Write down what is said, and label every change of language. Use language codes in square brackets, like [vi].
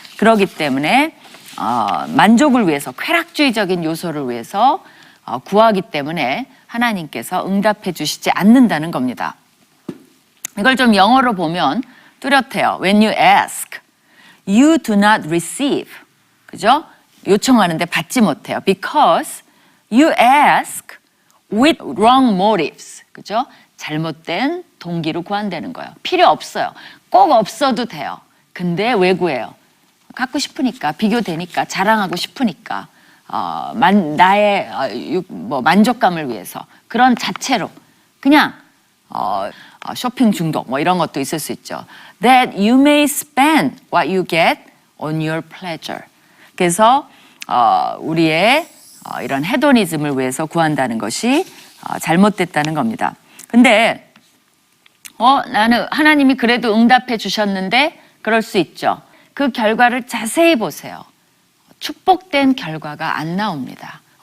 [ko] 그렇기 때문에 만족을 위해서 쾌락주의적인 요소를 위해서 구하기 때문에 하나님께서 응답해 주시지 않는다는 겁니다. 이걸 좀 영어로 보면 뚜렷해요. [en] When you ask, you do not receive. [ko] 그죠? 요청하는데 받지 못해요. [en] Because you ask with wrong motives. [ko] 그죠? 잘못된 동기로 구한다는 거예요. 필요 없어요. 꼭 없어도 돼요. 근데 왜 구해요? 갖고 싶으니까, 비교되니까, 자랑하고 싶으니까, 나의 만족감을 위해서 그런 자체로 그냥 쇼핑 중독 뭐 이런 것도 있을 수 있죠. [en] That you may spend what you get on your pleasure. [ko] 그래서 우리의 이런 헤도니즘을 위해서 구한다는 것이 잘못됐다는 겁니다. 근데 나는 하나님이 그래도 응답해 주셨는데 그럴 수 있죠. 그 결과를 자세히 보세요. 축복된 결과가 안 나옵니다.